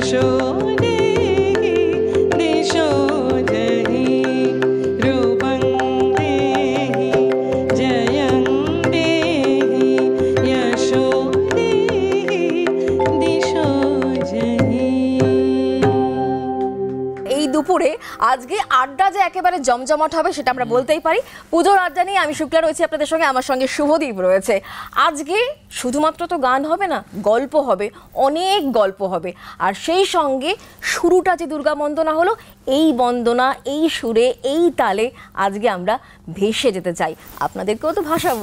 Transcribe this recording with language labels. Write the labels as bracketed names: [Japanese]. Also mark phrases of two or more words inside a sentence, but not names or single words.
[Sanskrit] देहि दिशो जहि रूपं देहि जयं देहि यशो देहि दिशो जहि। [Bangla] এই দুপুরে আজকে আড্ডা যে একেবারে জমজমাট হবে সেটা আমরা বলতেই পারি। পুজোর আড্ডা নিয়ে আমি শুক্লা রয়েছি আপনাদের সঙ্গে, আমার সঙ্গে শুভদীপ রয়েছে। আজকে শুধুমাত্র তো গান হবে না, গল্প হবে, অনেক গল্প হবে। আর সেই সঙ্গে শুরুটা যে দুর্গা বন্দনা হলো, এই বন্দনা, এই সুরে, এই তালে আজকে আমরা ভেসে যেতে চাই, আপনাদেরকেও তো ভাসাবো।